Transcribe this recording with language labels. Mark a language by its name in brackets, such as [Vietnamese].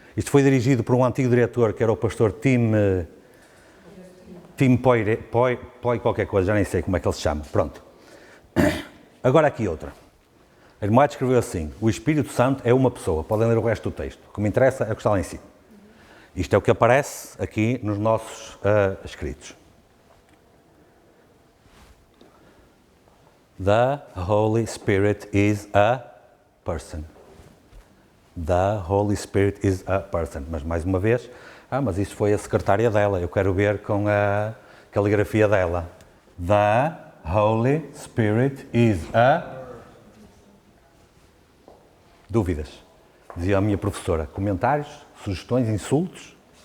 [Portuguese] Isto foi dirigido por um antigo diretor, que era o pastor Tim Poi qualquer coisa, já nem sei como é que ele se chama. Pronto. Agora aqui outra. A irmã White escreveu assim: o Espírito Santo é uma pessoa. Podem ler o resto do texto. O que me interessa é o que está lá em cima. Isto é o que aparece aqui nos nossos escritos. [English] The Holy Spirit is a person. The Holy Spirit is a person. [Portuguese] Mas mais uma vez, mas isso foi a secretária dela. Eu quero ver com a caligrafia dela. [English] The Holy Spirit is a... [Portuguese] Dúvidas? Dizia a minha professora. Comentários, sugestões, insultos?